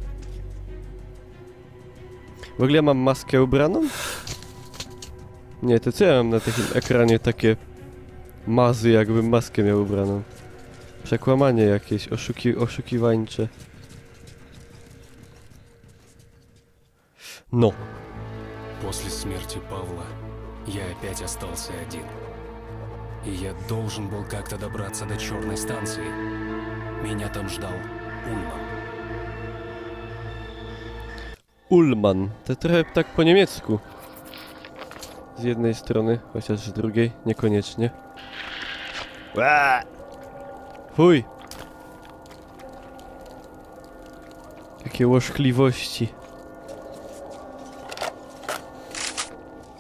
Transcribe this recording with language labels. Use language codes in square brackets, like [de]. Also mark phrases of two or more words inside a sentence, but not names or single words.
[pl] W ogóle ja mam maskę ubraną? Nie, to co ja mam na takim ekranie takie mazy, jakbym maskę miał ubraną? Przekłamanie jakieś, oszukiwańcze. No. [ru] После смерти Павла я опять остался один. И я должен был как-то добраться до черной станции. Меня там ждал Ульман. Ullman. [pl] To trochę tak po niemiecku. Z jednej strony, chociaż z drugiej niekoniecznie. Fuj! Jakie łożkliwości.